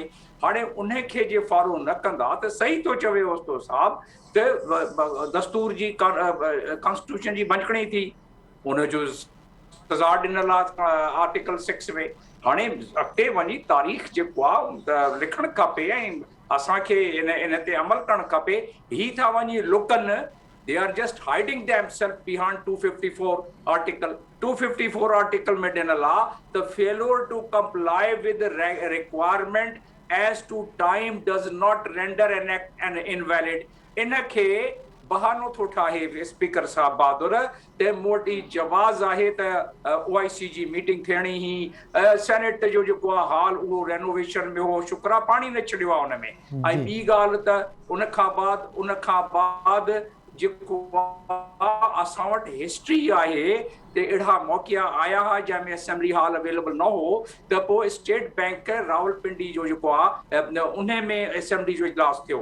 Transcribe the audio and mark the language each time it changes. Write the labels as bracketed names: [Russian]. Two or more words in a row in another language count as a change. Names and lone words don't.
[Sindhi] हाणे उन खे जे फॉलो न कंदा त सही थो चवे ओस्तो साहब त दस्तूर जी कॉन्स्टिट्यूशन जी भञकणी थी, उनजो सज़ा ॾिनल आहे आर्टिकल 6 में। हाणे अॻिते वञी तारीख़ जेको आहे लिखणु खपे ऐं असांखे इन ते अमल करणु खपे। ही था वञी लुकनि, [English] they are just hiding themselves behind 254 article. 254 article [Sindhi] में ॾिनल आहे [English] the failure to comply with the requirement as to time does not render an act an invalid. [Sindhi] इनखे बहानो थो ठाहे स्पीकर साहब बहादुर ते मोटी जवाज़ आहे त OIC जी मीटिंग थियणी ही सेनेट जो जेको आहे हाल उहो रेनोवेशन में हो, शुक्रा पाणी न छॾियो आहे हुन में। ऐं ॿी ॻाल्हि त उन खां बाद जेको असां वटि हिस्ट्री आहे ते अहिड़ा मौक़िया आया हुआ जंहिंमें [English] assembly hall available [Sindhi] न हो, त पोइ स्टेट बैंक रावलपिंडी जो जेको आहे उन में असेंबली जो इजलास थियो।